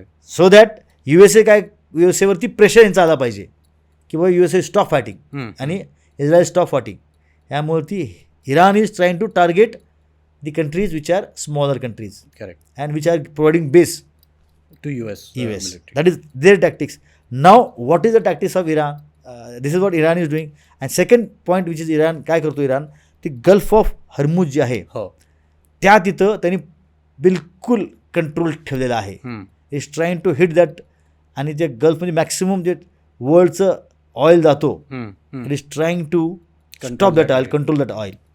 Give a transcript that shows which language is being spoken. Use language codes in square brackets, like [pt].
[en] so that [mr] USAवरती pressure यांचा आला पाहिजे की बाबा USA [en] stop fighting [mr] आणि इस्रायल स्टॉप फायटिंग. यामुळे ती [en] Iran is trying to target the countries which are smaller countries. Correct. And which are providing base to US. That is their tactics. Now what is the tactics of Iran? This is what Iran is doing. And second point which is Iran, [mr] काय करतो Iran, ती gulf of हर्मुज जी आहे त्या तिथं त्यांनी बिलकुल control ठेवलेला आहे. [en] Is trying to hit that. [mr] आणि ते गल्फमध्ये मॅक्सिमम जे वर्ल्डचं ऑइल जातो, [en] It is trying to stop that oil, control that oil.